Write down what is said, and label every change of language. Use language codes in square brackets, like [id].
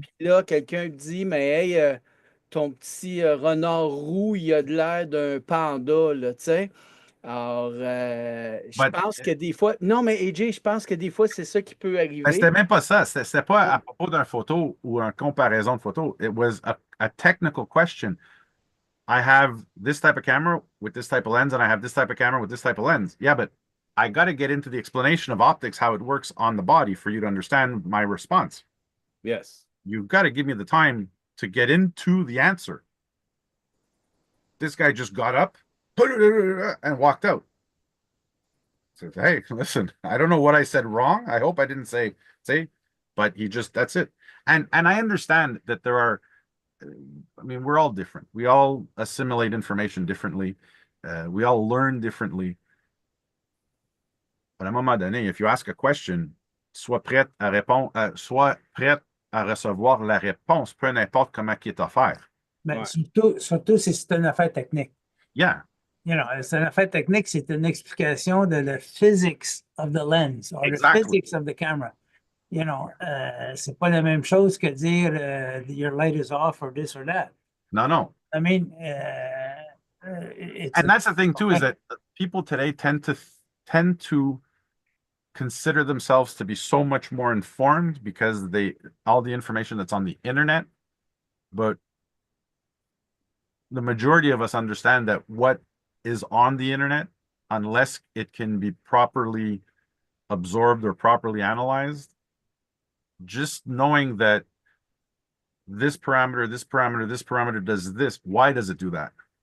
[fr] Puis là, quelqu'un dit, mais hey, ton petit renard roux, il a de l'air d'un panda, là, tu sais. Alors, je [en] But, [fr] pense que des fois, non, mais AJ, je pense que des fois, c'est ça qui peut ben, arriver. c'était même pas ça. C'était pas à propos d'une photo ou une comparaison de photo. [en] It was a technical question. I have this type of camera with this type of lens, and I have this type of camera with this type of lens. Yeah, but I got to get into the explanation of optics, how it works on the body for you to understand my response. Yes. You've got to give me the time to get into the answer. This guy just got up and walked out. Says, hey, listen, I don't know what I said wrong. I hope I didn't say, but he just that's it. And I understand that there are, I mean, we're all different. We all assimilate information differently. We all learn differently. [fr] But à un moment donné, [en] if you ask a question, [fr] sois prête à répondre, sois prête à recevoir la réponse, peu importe comment qui est offert. Mais Ouais. surtout si c'est une affaire technique. [en] Yeah, [fr] You know, c'est une affaire technique, c'est une explication de la [en] physics of the lens or Exactly. the physics of the camera. You know, [fr] c'est pas la même chose que dire [en] your light is off or this or that. no. I mean, And that's the thing too, is that people today tend to consider themselves to be so much more informed because all the information that's on the internet, but the majority of us understand that what is on the internet, unless it can be properly absorbed or properly analyzed, just knowing that this parameter, this parameter, this parameter does this, why does it do that?